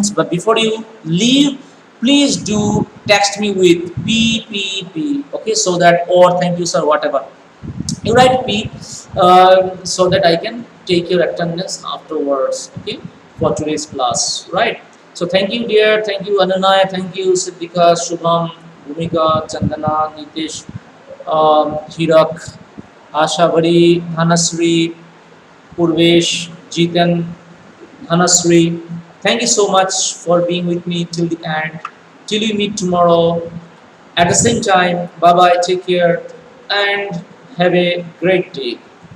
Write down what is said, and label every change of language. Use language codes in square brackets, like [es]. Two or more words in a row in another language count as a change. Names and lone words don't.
[en] But before you leave, please do text me with PPP. Okay, so that, or thank you sir, whatever you write P, so that I can take your attendance afterwards. Okay, for today's class, right? So thank you dear, thank you Ananaya, thank you Siddhika, Shubham, Bhumika, Chandana, Nitish, Hirak, Ashabari, Dhanasri, Purvesh, Jitan, Dhanasri. Thank you so much for being with me till the end. Till we meet tomorrow at the same time. Bye bye, take care, and have a great day.